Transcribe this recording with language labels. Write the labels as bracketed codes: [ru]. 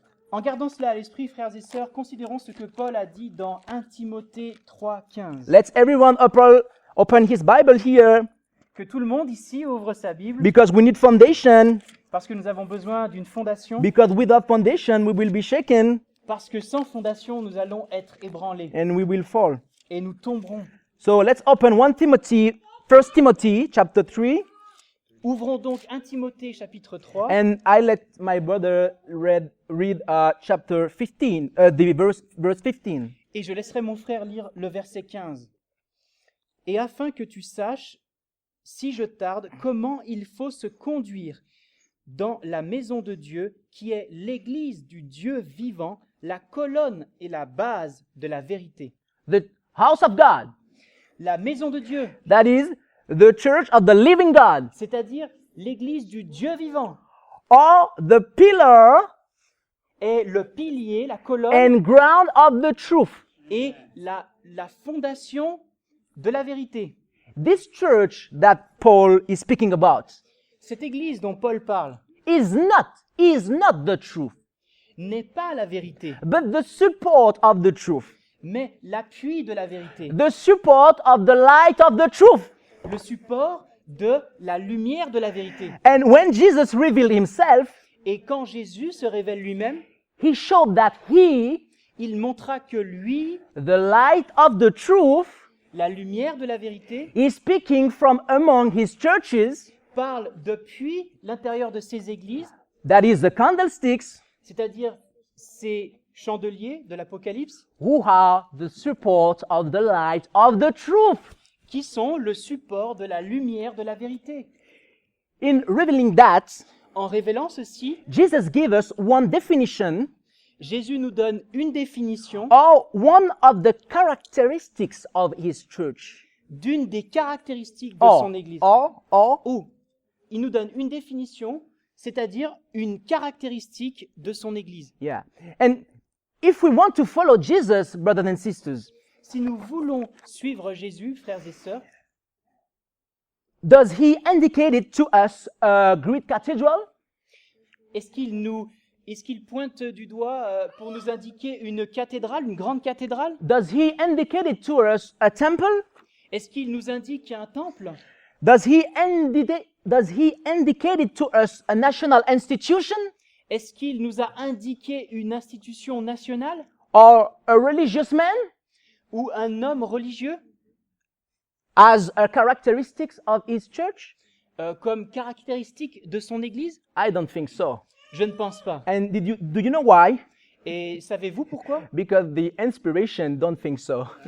[fr] en gardant cela à l'esprit, frères et sœurs, considérons ce que Paul a dit dans 1 Timothée 3, 15. [en] Let's everyone open his Bible here [fr] Que tout le monde ici ouvre sa Bible, [en] because we need foundation. [fr] parce que nous avons besoin d'une fondation, [en] Because without foundation, we will be shaken [fr] parce que sans fondation, nous allons être ébranlés [en] and we will fall. [fr] et nous tomberons. [en] So let's open 1 Timothy chapter 3, [fr] Ouvrons donc 1 Timothée chapitre 3, [en] and I let my brother read chapter 15, the verse 15. [fr] et je laisserai mon frère lire le verset 15. Et afin que tu saches, si je tarde, comment il faut se conduire dans la maison de Dieu, qui est l'église du Dieu vivant, la colonne et la base de la vérité. [en] The house of God, [fr] La maison de Dieu, [en] that is the church of the living God, [fr] c'est-à-dire l'église du Dieu vivant, [en] or the pillar [fr] est le pilier, la colonne [en] and ground of the truth. [fr] et la fondation de la vérité. [en] This church that Paul is speaking about [fr] Cette église dont Paul parle [en] is not the truth, [fr] n'est pas la vérité, [en] but the support of the truth, [fr] mais l'appui de la vérité, [en] the support of the light of the truth. [fr] le support de la lumière de la vérité. [en] And when Jesus revealed himself, [fr] Et quand Jésus se révèle lui-même, [en] he showed that he, [fr] il montra que lui, [en] the light of the truth, [fr] la lumière de la vérité, [en] is speaking from among his churches, [fr] parle depuis l'intérieur de ces églises, [en] that is the candlesticks, [fr] c'est-à-dire ces chandeliers de l'Apocalypse, [en] who are the support of the light of the truth. [fr] qui sont le support de la lumière de la vérité. [en] In revealing that, [fr] En révélant ceci, [en] Jesus gave us one definition [fr] Jésus nous donne une définition [en] or one of the characteristics of his church. [fr] d'une des caractéristiques de son Église. Ou, il nous donne une définition, c'est-à-dire une caractéristique de son Église. Yeah. [en] And if we want to follow Jesus, brothers and sisters, [fr] Si nous voulons suivre Jésus, frères et sœurs, [en] does he indicate it to us a great cathedral? [fr] est-ce qu'il pointe du doigt pour nous indiquer une cathédrale, une grande cathédrale? [en] Does he indicate it to us a temple? [fr] Est-ce qu'il nous indique un temple? [en] Does he indicate it to us a national institution [fr] Est-ce qu'il nous a indiqué une institution nationale [en] or a religious man [fr] ou un homme religieux [en] as a characteristics of his church? [fr] comme caractéristique de son Église? [en] I don't think so. [fr] Je ne pense pas. [en] And do you know why? [fr] Et savez-vous pourquoi? [en] Because the inspiration don't think so.